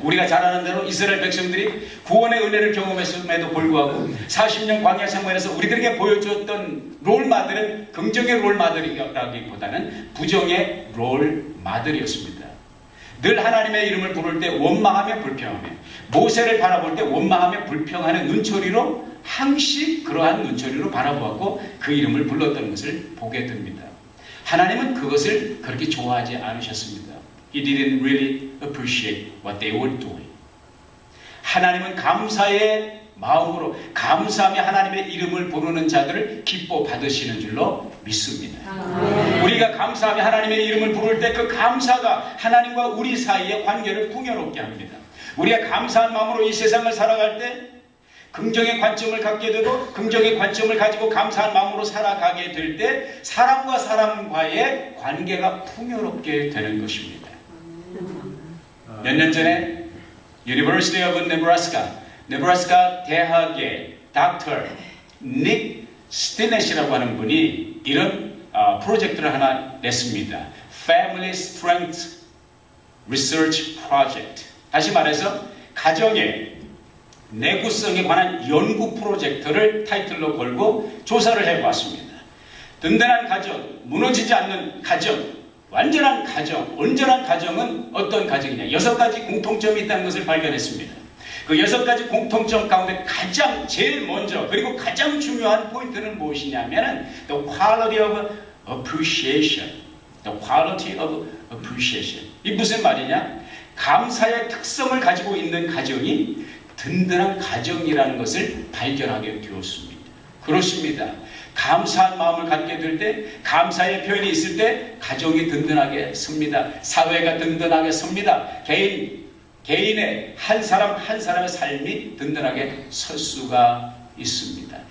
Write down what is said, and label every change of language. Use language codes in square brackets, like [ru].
[ko] 우리가 잘 아는 대로 이스라엘 백성들이 구원의 은혜를 경험했음에도 불구하고 40년 광야 생활에서 우리들에게 보여줬던 롤마들은 긍정의 롤마들이라기보다는 부정의 롤마들이었습니다. 늘 하나님의 이름을 부를 때 원망하며 불평하며, 모세를 바라볼 때 원망하며 불평하는 눈초리로, 항시 그러한 눈초리로 바라보았고 그 이름을 불렀던 것을 보게 됩니다. 하나님은 그것을 그렇게 좋아하지 않으셨습니다. [en] He didn't really appreciate what they were doing. [ko] 하나님은 감사의 마음으로, 감사하며 하나님의 이름을 부르는 자들을 기뻐 받으시는 줄로 믿습니다. 우리가 감사하며 하나님의 이름을 부를 때 그 감사가 하나님과 우리 사이의 관계를 풍요롭게 합니다. 우리가 감사한 마음으로 이 세상을 살아갈 때 긍정의 관점을 갖게 되고, 긍정의 관점을 가지고 감사한 마음으로 살아가게 될 때 사람과 사람과의 관계가 풍요롭게 되는 것입니다. 몇 년 전에 University of 네브라스카 대학의 닥터 닉 스티넷이라고 하는 분이 이런 프로젝트를 하나 냈습니다. [en] Family Strength Research Project. [ko] 다시 말해서 가정의 내구성에 관한 연구 프로젝트를 타이틀로 걸고 조사를 해보았습니다. 든든한 가정, 무너지지 않는 가정, 완전한 가정, 온전한 가정은 어떤 가정이냐? 6가지 공통점이 있다는 것을 발견했습니다. 그 6가지 공통점 가운데 가장 제일 먼저 그리고 가장 중요한 포인트는 무엇이냐면 [en] The quality of appreciation. The quality of appreciation. [ko] 이 무슨 말이냐? 감사의 특성을 가지고 있는 가정이 든든한 가정이라는 것을 발견하게 되었습니다. 그렇습니다. 감사한 마음을 갖게 될 때, 감사의 표현이 있을 때 가정이 든든하게 섭니다. 사회가 든든하게 섭니다. 개인의 한 사람 한 사람의 삶이 든든하게 설 수가 있습니다.